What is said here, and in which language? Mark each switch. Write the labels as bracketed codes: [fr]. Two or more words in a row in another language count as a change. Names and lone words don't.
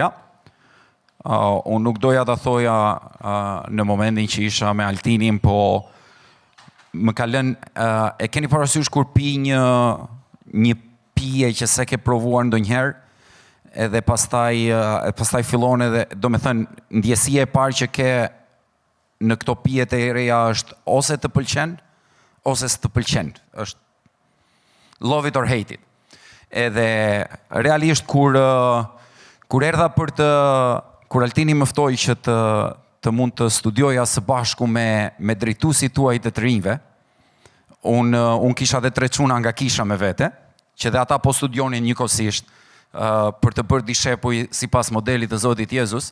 [sq] Unë nuk doja ta thoja në momentin që isha me Altinin, po më ka lënë, e keni parasysh kur pi një pije që se ke provuar ndonjëherë, edhe pastaj fillon edhe, do me thënë, ndjesia e parë që ke në këto pijet e reja është ose të pëlqen, ose s'të pëlqen. [en] Është love it or hate it. [sq] Edhe realisht kur erdha kur Altini më ftoi që të mund të studioja së bashku me drejtuesit tuaj të rinjve, unë kisha dhe 3 çuna nga Kisha me vete, që dhe ata po studionin njëkohësisht për të bërë dishepuj sipas modelit të Zotit Jezus.